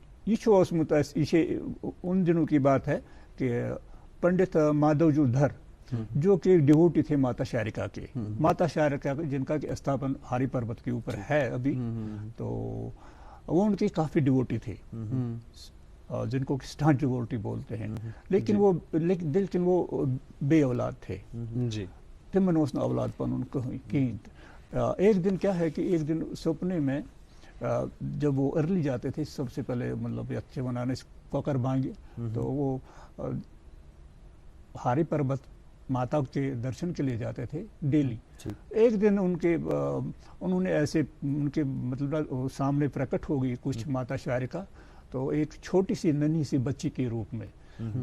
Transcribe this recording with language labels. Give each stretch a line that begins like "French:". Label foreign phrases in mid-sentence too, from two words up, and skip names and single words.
Hindi: ये उन दिनों की बात है कि पंडित माधवजू धर जो कि डिवोटी थे माता शारिका के, माता शारिका जिनका कि स्थापन हारी पर्वत के ऊपर है अभी, तो वो उनकी काफी डिवोटी थे। जिनको
English: staunch devotee
Hindi: बोलते हैं, लेकिन वो बे औलाद थे जी।
Kashmiri: तिमन ओस न औलाद पन कहीं।
Hindi: एक दिन क्या है कि एक दिन सपने में जब वो अर्ली जाते थे, सबसे पहले मतलब अच्छे बनाने
Kashmiri: कोकर बांगे,
Hindi: तो वो हारी पर्वत माता के दर्शन के लिए जाते थे डेली। एक दिन उन्होंने ऐसे उनके मतलब सामने प्रकट हो गई कुछ माता शारिका, तो एक छोटी सी नन्ही सी बच्ची के रूप में।